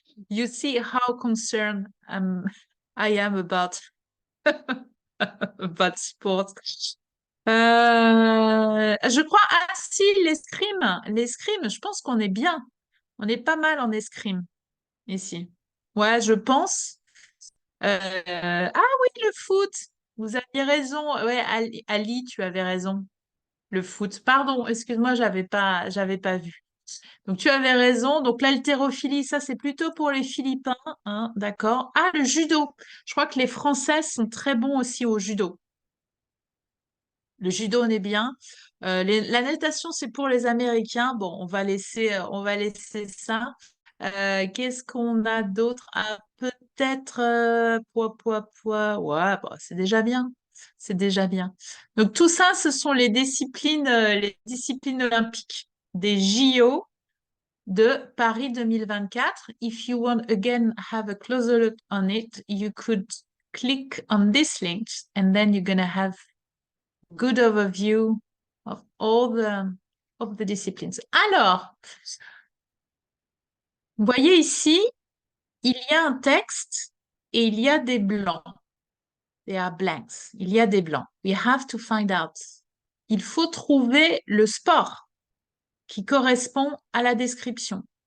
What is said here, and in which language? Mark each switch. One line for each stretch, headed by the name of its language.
English: You see how concerned I am about, about sports.
French: Je crois, ah si, l'escrime. L'escrime, je pense qu'on est bien. On est pas mal en escrime ici. Ouais, je pense. Ah oui, le foot. Vous aviez raison. Ouais, Ali, tu avais raison. Le foot. Pardon, excuse-moi, j'avais pas vu. Donc tu avais raison. Donc l'haltérophilie, ça c'est plutôt pour les Philippins, hein, d'accord. Ah, le judo. Je crois que les Français sont très bons aussi au judo. Le judo, on est bien. La natation, c'est pour les Américains. Bon, on va laisser ça. Qu'est-ce qu'on a d'autre? Ah, peut-être poids. Ouais, bah, c'est déjà bien. C'est déjà bien. Donc tout ça, ce sont les disciplines olympiques des JO de Paris 2024.
English: If you want again have a closer look on it, you could click on this link and then you're gonna have good overview of all the disciplines.
French: Alors, vous voyez ici, il y a un texte et il y a des blancs.
English: There are blanks.
French: Il y a des blancs.
English: We have to find out.
French: Il faut trouver le sport qui correspond à la description.